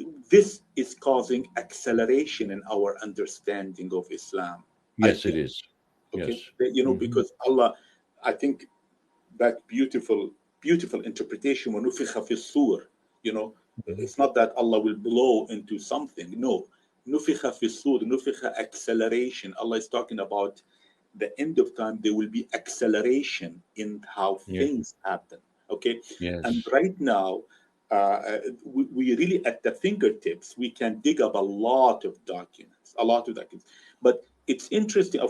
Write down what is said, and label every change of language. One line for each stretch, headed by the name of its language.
English: this is causing acceleration in our understanding of Islam. I Yes, it think. is. Okay, Yes. Hmm. because Allah, I think that beautiful interpretation.
Arabic: وَنُفِخَ فِي الصُّورِ. Hmm.
English: It's not that Allah will blow into something.
Arabic: No, نُفِخَ فِي الصُّورِ, نُفِخَ
English: acceleration. Allah is talking about the end of time. There will be acceleration in how Yes. things happen. Okay, and Yes. right now. We really at the fingertips we can dig up a lot of documents, but it's interesting.